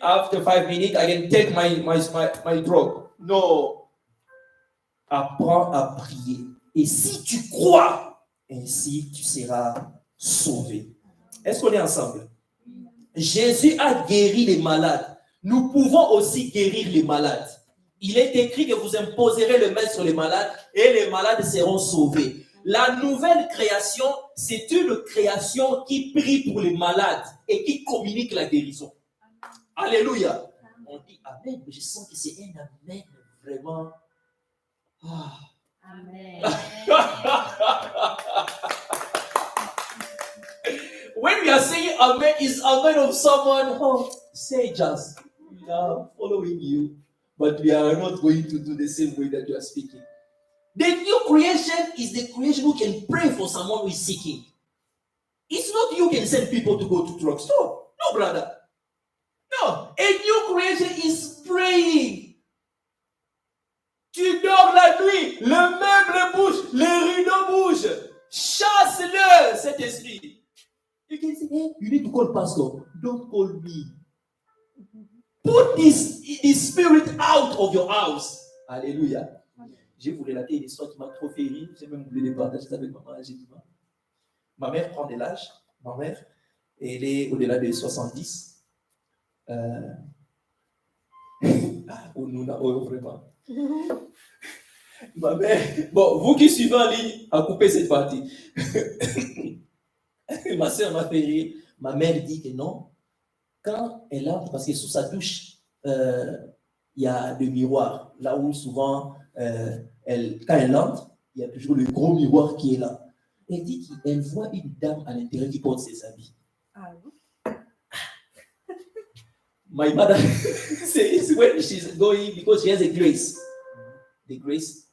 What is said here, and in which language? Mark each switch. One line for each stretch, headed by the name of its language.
English: After 5 minutes, I can take my drug.
French: Non. Apprends à prier. Et si tu crois, ainsi tu seras sauvé. Est-ce qu'on est ensemble? Jésus a guéri les malades. Nous pouvons aussi guérir les malades. Il est écrit que vous imposerez le main sur les malades et les malades seront sauvés. La nouvelle création, c'est une création qui prie pour les malades et qui communique la guérison. Alléluia. On dit Amen, mais je sens que c'est un Amen vraiment. Ah. Amen.
English: When we are saying Amen, it's Amen of someone, oh, say just, we are following you, but we are not going to do the same way that you are speaking. The new creation is the creation who can pray for someone who is seeking. It's not you can send people to go to drugstore. No, brother. No. A new creation is praying.
French: Tu dors la nuit, le meuble bouge, les rideaux bougent. Chasse-le, cet esprit.
English: You can say, hey, you need to call pastor. Don't call me. Put this spirit out of your house.
French: Alléluia. Je vais vous relater une histoire qui m'a trop fait rire. J'ai même voulu les partager avec maman. Ma mère prend de l'âge. Ma mère, elle est au-delà de 70. Vraiment. Ma mère, bon, vous qui suivez en ligne, à couper cette partie. Ma soeur m'a fait rire. Ma mère dit que non. Quand elle entre, parce que sous sa douche, il y a le miroir. Là où souvent, quand elle entre, il y a toujours le gros miroir qui est là. Elle dit qu'elle voit une dame à l'intérieur qui porte ses habits. Ah oui.
English: My mother says when she's going, because she has a grace. The grace.